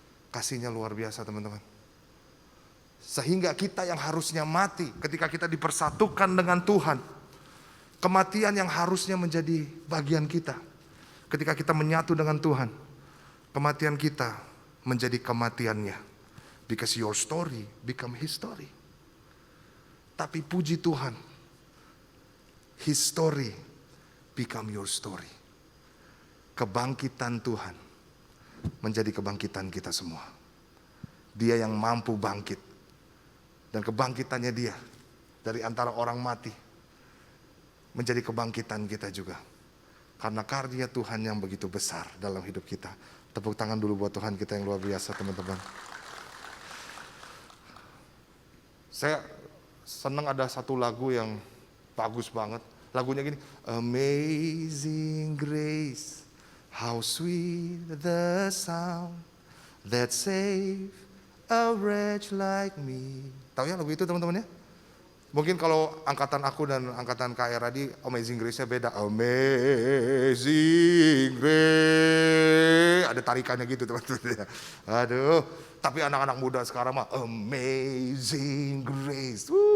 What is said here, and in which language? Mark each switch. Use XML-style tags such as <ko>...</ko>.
<id>Kasihnya luar biasa teman-teman. Sehingga kita yang harusnya mati ketika kita dipersatukan dengan Tuhan. Kematian yang harusnya menjadi bagian kita. Ketika kita menyatu dengan Tuhan, kematian kita menjadi kematiannya.</id> <en>Because your story become His story.</en> <id>Tapi puji Tuhan,</id> <en>His story become your story.</en> <id>Kebangkitan Tuhan menjadi kebangkitan kita semua. Dia yang mampu bangkit. Dan kebangkitannya Dia dari antara orang mati menjadi kebangkitan kita juga. Karena karya Tuhan yang begitu besar dalam hidup kita. Tepuk tangan dulu buat Tuhan kita yang luar biasa teman-teman. Saya senang ada satu lagu yang bagus banget. Lagunya gini.</id> <en>Amazing grace, how sweet the sound that save a wretch like me.</en> <id>Tahu ya lagu itu teman-teman ya? Mungkin kalau angkatan aku dan angkatan Kak Era di Amazing Grace-nya beda. Amazing Grace. Ada tarikannya gitu teman-teman. Aduh. Tapi anak-anak muda sekarang mah Amazing Grace.</id>